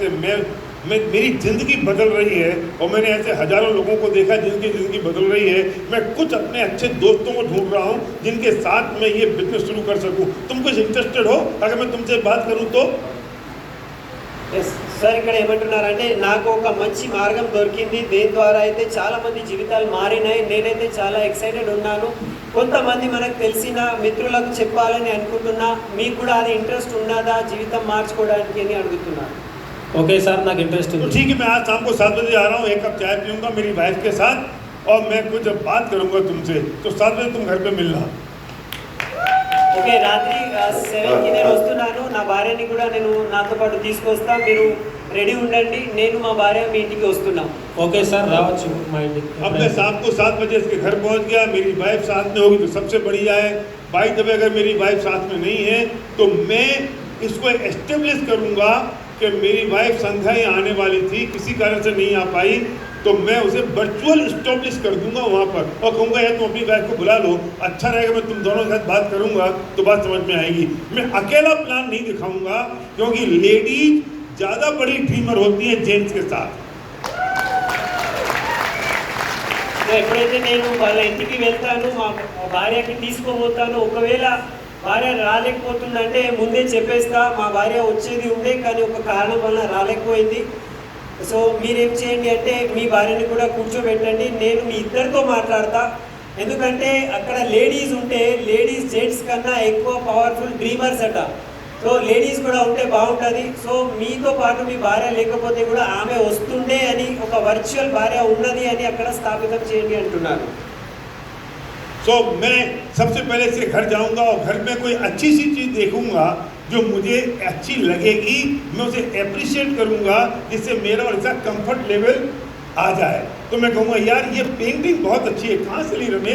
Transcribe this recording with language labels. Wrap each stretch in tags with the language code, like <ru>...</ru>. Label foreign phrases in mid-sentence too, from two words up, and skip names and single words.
<hi>से मैं मेरी ज़िंदगी बदल रही है और मैंने ऐसे हज़ारों लोगों को देखा जिनकी ज़िंदगी बदल रही है। मैं कुछ अपने अच्छे दोस्तों को ढूंढ रहा हूँ जिनके साथ मैं ये बिजनेस शुरू कर सकूँ। तुम कुछ इंटरेस्टेड हो अगर मैं तुमसे बात करूँ तो?</hi> <te>ఎస్ సార్, ఇక్కడ ఏమంటున్నారంటే నాకు ఒక మంచి మార్గం దొరికింది, దేని ద్వారా అయితే చాలా మంది జీవితాలు మారినాయి. నేనైతే చాలా ఎక్సైటెడ్ ఉన్నాను. కొంతమంది మనకు తెలిసిన మిత్రులకు చెప్పాలని అనుకుంటున్నా. మీకు కూడా అది ఇంట్రెస్ట్ ఉన్నదా జీవితం మార్చుకోవడానికి అని అడుగుతున్నాను.</te> <en>Okay sir,</en> <te>నాకు ఇంట్రెస్ట్</te> <hi>तो</hi> <te>ఉంది.</te> <hi>ठीक है, मैं आज शाम को 7 बजे आ रहा हूँ, 1 कप चाय पीऊँगा मेरी वाइफ के साथ और मैं कुछ बात करूँगा तुमसे, तो 7 बजे तुम घर पे मिलना।</hi> <te>ఓకే, రాత్రి 7కి నేను వస్తున్నాను. నా భార్యని కూడా నేను నాతో పాటు తీసుకొస్తా. మీరు రెడీ ఉండండి, నేను మా భార్య మీ ఇంటికి వస్తున్నాం. ఓకే సార్, రావచ్చు మా ఇంటికి.</te> <hi>अब मैं शाम को 7 बजे इसके घर पहुँच गया, मेरी वाइफ साथ में होगी तो सबसे बढ़िया है।</hi> <en>by the way</en> <hi>अगर मेरी वाइफ साथ में नहीं है तो मैं इसको एस्टेब्लिश करूँगा कि मेरी वाइफ संध्या आने वाली थी, किसी कारण से नहीं आ पाई, तो मैं उसे</hi> <en>virtual establish</en> <hi>कर दूंगा वहाँ पर और कहूँगा यार तुम अपनी वाइफ को बुला लो, अच्छा रहेगा, मैं तुम दोनों के साथ बात करूँगा तो बात समझ में आएगी। मैं अकेला प्लान नहीं दिखाऊंगा क्योंकि लेडीज ज़्यादा बड़ी ड्रीमर होती हैं जेंट्स के साथ।</hi> <te>ఎప్పుడైతే నేను వాళ్ళ ఇంటికి వెళ్తాను, మా భార్యకి తీసుకోబోతాను, ఒకవేళ భార్య రాలేకపోతుందంటే ముందే చెప్పేస్తా. మా భార్య వచ్చేది ఉండే కానీ ఒక కారణం వల్ల రాలేకపోయింది. సో మీరేం చేయండి అంటే మీ భార్యని కూడా కూర్చోబెట్టండి, నేను మీ ఇద్దరితో మాట్లాడతా. ఎందుకంటే అక్కడ లేడీస్ ఉంటే లేడీస్ జెంట్స్ కన్నా ఎక్కువ</te> <en>powerful dreamers</en> <te>అట. సో లేడీస్ కూడా ఉంటే బాగుంటుంది. సో మీతో పాటు మీ భార్య లేకపోతే కూడా ఆమె వస్తుండే అని ఒక వర్చువల్ భార్య ఉన్నది అని అక్కడ స్థాపితం చేయండి అంటున్నారు.</te> <hi>तो मैं सबसे पहले इसके घर जाऊंगा और घर में कोई अच्छी सी चीज़ देखूंगा जो मुझे अच्छी लगेगी, मैं उसे एप्रिशिएट करूंगा जिससे मेरा और इसका</hi> <en>comfort level</en> <hi>आ जाए। तो मैं कहूँगा यार ये पेंटिंग बहुत अच्छी है, कहाँ से ली रमेश?</hi>